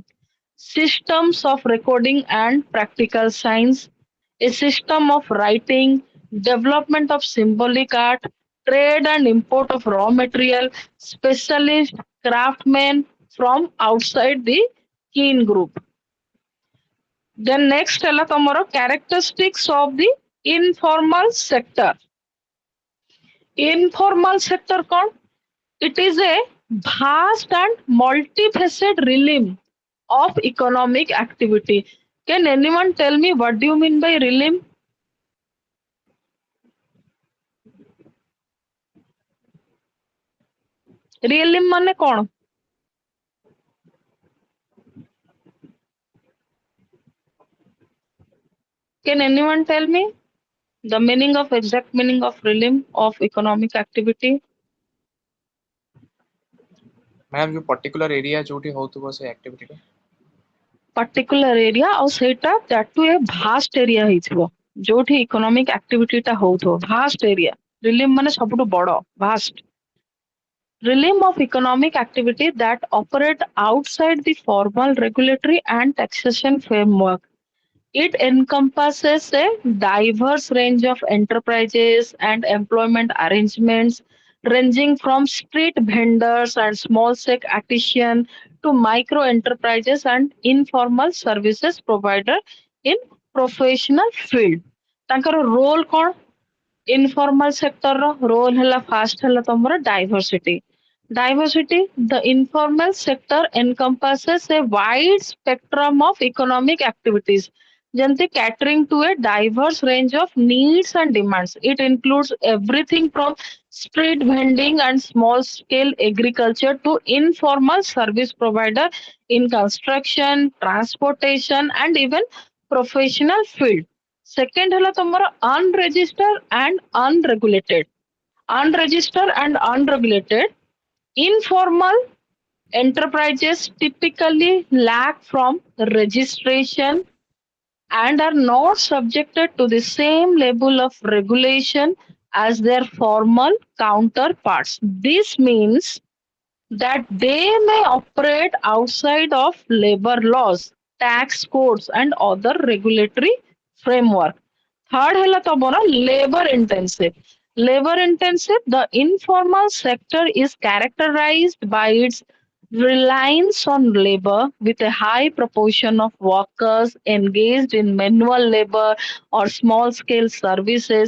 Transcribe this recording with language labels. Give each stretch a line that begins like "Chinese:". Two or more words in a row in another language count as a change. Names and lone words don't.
English: Systems of recording and practical science, a system of writing, development of symbolic art, trade and import of raw material, specialist craftsmen from outside the kin group. Then next
Odia: ହେଲା ତମର
English: characteristics of the informal sector. Informal sector କଣ? It is a vast and multifaceted realm of economic activity. Can anyone tell me what do you mean by realm?
Odia: Realm ମାନେ କଣ?
English: Can anyone tell me the meaning of exact meaning of realm of economic activity?
Odia: मैम ଯୋ
English: particular area
Odia: ଯୋଉଟି ହେଉଥିବ ସେ ଏକ୍ଟିଭିଟି ରେ
English: Particular area
Odia: ଆଉ ସେଇଟା
English: that to a vast area
Odia: ହେଇଥିବ ଯୋଉଠି
English: economic activity
Odia: ଟା ହଉଥିବ
English: vast area.
Odia: Realm ମାନେ ସବୁଠୁ ବଡ vast.
English: Realm of economic activity that operate outside the formal regulatory and taxation framework. It encompasses a diverse range of enterprises and employment arrangements, ranging from street vendors and small scale artisans to micro enterprises and informal services provider in professional field.
Odia: ତାଙ୍କର role କଣ?
English: Informal sector
Odia: ର role ହେଲା first ହେଲା ତମର diversity.
English: Diversity, the informal sector encompasses a wide spectrum of economic activities, ଯେମିତି catering to a diverse range of needs and demands. It includes everything from street vending and small scale agriculture to informal service provider in construction, transportation and even professional field. Second
Odia: ହେଲା ତମର
English: unregistered and unregulated. Unregistered and unregulated, informal enterprises typically lack from registration and are not subjected to the same level of regulation as their formal counterparts. This means that they may operate outside of labor laws, tax codes, and other regulatory framework. Third
Odia: ହେଲା ତମର
English: labor intensive. Labor intensive, the informal sector is characterized by its reliance on labor with a high proportion of workers engaged in manual labor or small scale services.